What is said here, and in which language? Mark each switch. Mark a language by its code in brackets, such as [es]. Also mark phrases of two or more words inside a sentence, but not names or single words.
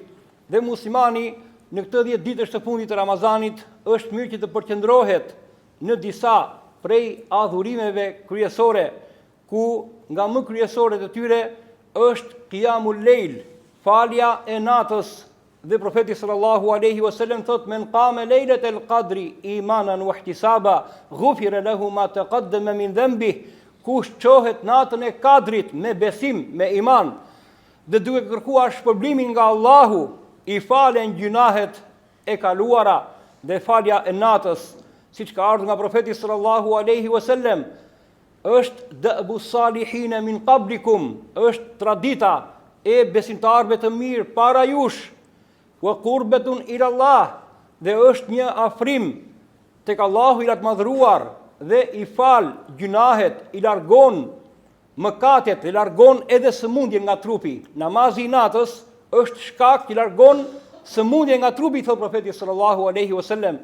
[sq] Dhe muslimani në këtë 10 ditësh të fundit të Ramazanit është mirë që të përqendrohet në disa prej adhurimeve kryesore, ku nga më kryesoret e tyre është Qiyamul Lejl, falja e natës. Dhe profeti [ar] sallallahu alaihi wasallam thot: "من قام ليلة القدر إيمانا واحتسابا غفر له ما تقدم من ذنبه." [sq] Kush qohet natën e Kadrit me besim, me iman, dhe duke kërkuar shpërblimin nga Allahu, i falen gjunahet e kaluara. Dhe falja e natës, siç ka ardhur nga profeti [ar] صلى الله عليه وسلم, [sq] është [ar] دأب الصالحين من قبلكم, [sq] është tradita e besimtarëve të mirë para jush, [ar] وقربة إلى الله, [sq] dhe është një afrim tek Allahu i lartëmadhëruar, dhe i fal gjunahet, i largon mëkatet, i largon edhe sëmundjen nga trupi. Namazi i natës është shkak që largon sëmundjen nga trupi, thot profeti [ar] صلى الله عليه وسلم.